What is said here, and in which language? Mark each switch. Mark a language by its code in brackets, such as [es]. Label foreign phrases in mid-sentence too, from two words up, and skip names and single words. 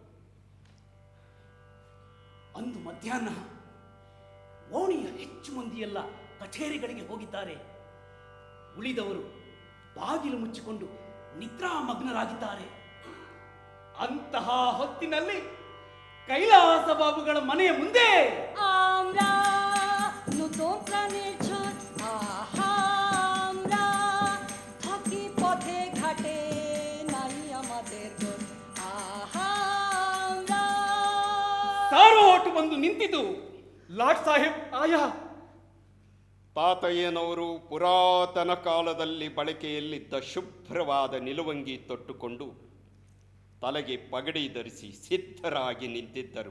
[kn] ಅಂದು ಮಧ್ಯಾಹ್ನ ಓಣಿಯ ಹೆಚ್ಚು ಮಂದಿಯೆಲ್ಲ ಕಚೇರಿಗಳಿಗೆ ಹೋಗಿದ್ದಾರೆ. ಉಳಿದವರು ಬಾಗಿಲು ಮುಚ್ಚಿಕೊಂಡು ನಿದ್ರಾಮಗ್ನರಾಗಿದ್ದಾರೆ. ಅಂತಹ ಹೊತ್ತಿನಲ್ಲಿ ಕೈಲಾಸ ಬಾಬುಗಳ ಮನೆಯ ಮುಂದೆ [bn] আমরা নতুন প্রাণের ঝড়, আহা আমরা থাকি পথে ঘাটে, নাই আমাদের ঘর, আহা আমরা। [kn] ಸಾರೋಟು ಬಂದು ನಿಂತಿತು. [hi] लाट साहेब आया [kn] ತಾತಯ್ಯನವರು ಪುರಾತನ ಕಾಲದಲ್ಲಿ ಬಳಕೆಯಲ್ಲಿದ್ದ ಶುಭ್ರವಾದ ನಿಲುವಂಗಿ ತೊಟ್ಟುಕೊಂಡು ತಲೆಗೆ ಪಗಡಿ ಧರಿಸಿ ಸಿದ್ಧರಾಗಿ ನಿಂತಿದ್ದರು.